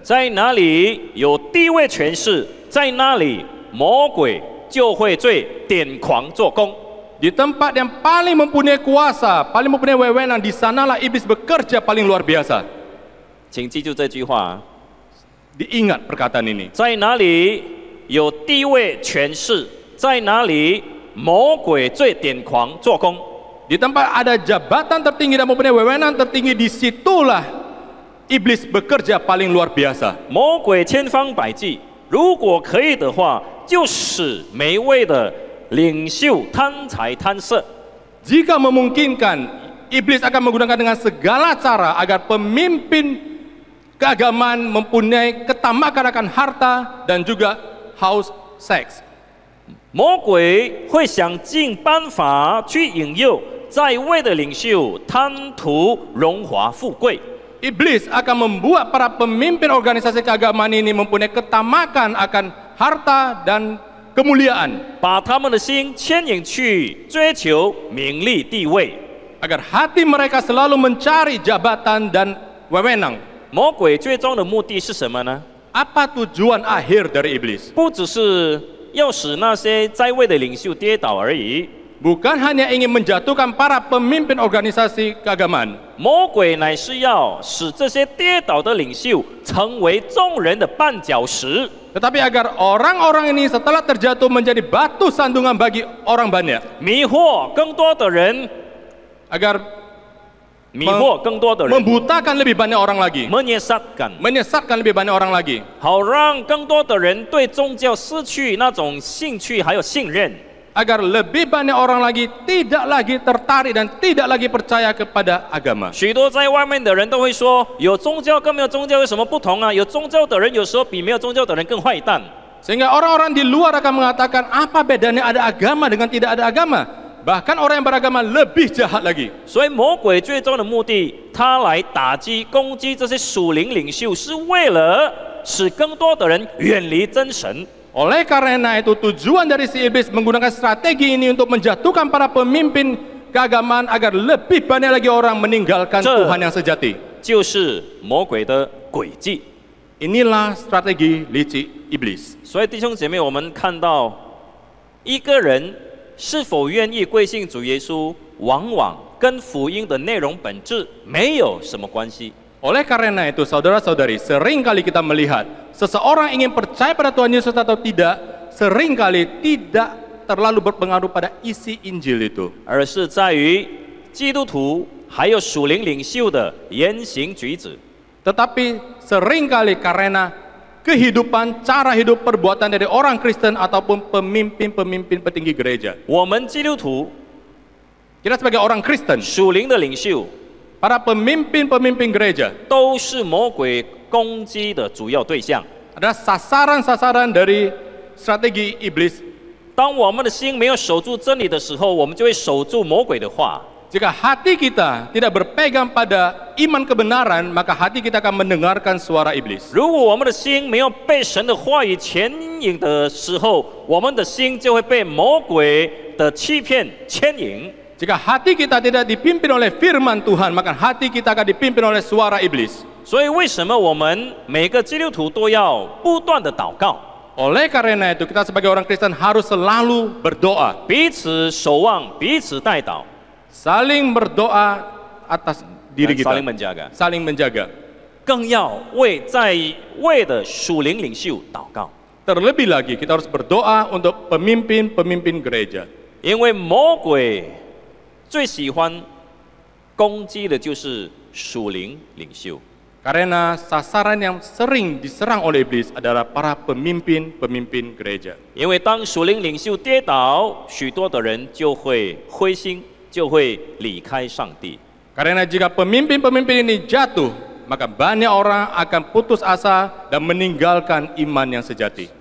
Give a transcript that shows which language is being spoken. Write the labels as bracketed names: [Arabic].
[Chinese] 在哪里有地位权势，在那里魔鬼就会最癫狂做工。 [Indonesian] Di tempat yang paling mempunyai kuasa, paling mempunyai wewenang, di sanalah iblis bekerja paling luar biasa. [Chinese] 请记住这句话： [Indonesian] Diingat perkataan ini. [Chinese] 在哪里有地位权势，在哪里魔鬼最癫狂做工。 [Indonesian] Di tempat ada jabatan tertinggi dan mempunyai wewenang tertinggi, disitulah iblis bekerja paling luar biasa. [Chinese] 魔鬼千方百计，如果可以的话，就使每一位的领袖贪财贪色。 [Indonesian] Jika memungkinkan, iblis akan menggunakan dengan segala cara agar pemimpin keagamaan mempunyai ketamakan akan harta dan juga haus seks. [Chinese] 魔鬼会想尽办法去引诱在位的领袖贪图荣华富贵。 [Indonesian] Iblis akan membuat para pemimpin organisasi keagamaan ini mempunyai ketamakan akan harta dan kemuliaan, [Chinese] 把他们的心牵引去追求名利地位。 [Indonesian] agar hati mereka selalu mencari jabatan dan wewenang. [Chinese] 魔鬼最终的目的是什么呢？ [Indonesian] Apa tujuan akhir dari iblis? [Chinese] 不只是要使那些在位的领袖跌倒而已， [Indonesian] Bukan hanya ingin menjatuhkan para pemimpin organisasi keagamaan, [Chinese] 魔鬼乃是要使这些跌倒的领袖成为众人的绊脚石， [Indonesian] tetapi agar orang-orang ini setelah terjatuh menjadi batu sandungan bagi orang banyak, [Chinese] 迷惑更多的人， [Indonesian] agar [Chinese] 迷惑更多的人， [Indonesian] membutakan lebih banyak orang lagi, menyesatkan， menyesatkan lebih banyak orang lagi, [Chinese] 好让更多的人对宗教失去那种兴趣还有信任。 [Indonesian] agar lebih banyak orang lagi tidak lagi tertarik dan tidak lagi percaya kepada agama. [Chinese] 许多在外面的人都会说，有宗教跟没有宗教有什么不同啊？有宗教的人有时候比没有宗教的人更坏蛋。 [Indonesian] Sehingga orang-orang di luar akan mengatakan, apa bedanya ada agama dengan tidak ada agama? Bahkan orang yang beragama lebih jahat lagi. [Chinese] 所以魔鬼最终的目的，他来打击、攻击这些属灵领袖，是为了使更多的人远离真神。 [Indonesian] Oleh karena itu tujuan dari si iblis menggunakan strategi ini untuk menjatuhkan para pemimpin keagamaan agar lebih banyak lagi orang meninggalkan Tuhan yang sejati. [Chinese] 就是魔鬼的诡计。 [Indonesian] Inilah strategi licik iblis. [Chinese] 所以弟兄姐妹，我们看到一个人是否愿意归信主耶稣，往往跟福音的内容本质没有什么关系。 [Indonesian] Oleh karena itu saudara-saudari, seringkali kita melihat seseorang ingin percaya pada Tuhan Yesus atau tidak, seringkali tidak terlalu berpengaruh pada isi Injil itu, [Chinese] 而是在于基督徒还有属灵领袖的言行举止。 [Indonesian] tetapi seringkali karena kehidupan, cara hidup, perbuatan dari orang Kristen ataupun pemimpin-pemimpin petinggi gereja. [Chinese] 我们基督徒 [Indonesian] Kita sebagai orang Kristen, [Chinese] 属灵的领袖 [Indonesian] para pemimpin-pemimpin gereja [Chinese] 都是魔鬼攻击的主要对象。 [Indonesian] adalah sasaran-sasaran dari strategi iblis. [Chinese] 当我们的心没有守住真理的时候，我们就会守住魔鬼的话。 [Indonesian] Jika hati kita tidak berpegang pada iman kebenaran, maka hati kita akan mendengarkan suara iblis. [Chinese] 如果我们的心没有被神的话语牵引的时候，我们的心就会被魔鬼的欺骗牵引。 [Indonesian] Jika hati kita tidak dipimpin oleh firman Tuhan, maka hati kita akan dipimpin oleh suara iblis. [Chinese] 所以为什么我们每个基督徒都要不断的祷告， [Indonesian] Oleh karena itu, kita sebagai orang Kristen harus selalu berdoa, [Chinese] 彼此守望，彼此代祷， [Indonesian] saling berdoa atas diri kita, saling menjaga， saling menjaga. [Chinese] 更要为在位的属灵领袖祷告， [Indonesian] Terlebih lagi, kita harus berdoa untuk pemimpin-pemimpin gereja. [Chinese] 因为魔鬼最喜欢攻击的就是属灵领袖。 [Indonesian] Karena sasaran yang sering diserang oleh iblis adalah para pemimpin-pemimpin gereja. [Chinese] 因为当属灵领袖跌倒，许多的人就会灰心，就会离开上帝。 [Indonesian] Karena jika pemimpin-pemimpin ini jatuh, maka banyak orang akan putus asa dan meninggalkan iman yang sejati.